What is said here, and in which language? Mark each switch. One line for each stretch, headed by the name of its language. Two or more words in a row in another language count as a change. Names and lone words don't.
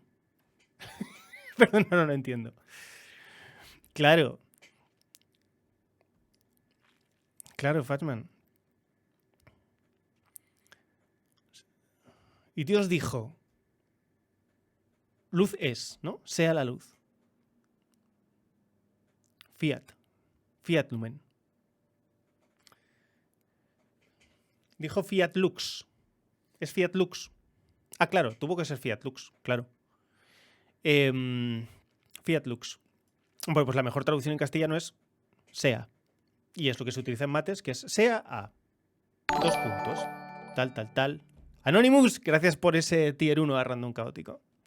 Spanish: Perdón, no lo entiendo. Claro. Claro, Fatman. Y Dios dijo, luz es, ¿no? Sea la luz.
Latin: Fiat. Fiat Lumen.
Spanish: Dijo
Latin: Fiat Lux.
Spanish: Es
Latin: Fiat Lux.
Spanish: Ah, claro, tuvo que ser
Latin: Fiat Lux,
Spanish: claro.
Latin: Fiat Lux.
Spanish: Bueno, pues la mejor traducción en castellano es sea. Y es lo que se utiliza en mates, que es sea a. 2 puntos. Tal, tal, tal. Anonymous, gracias por ese tier 1 a random caótico.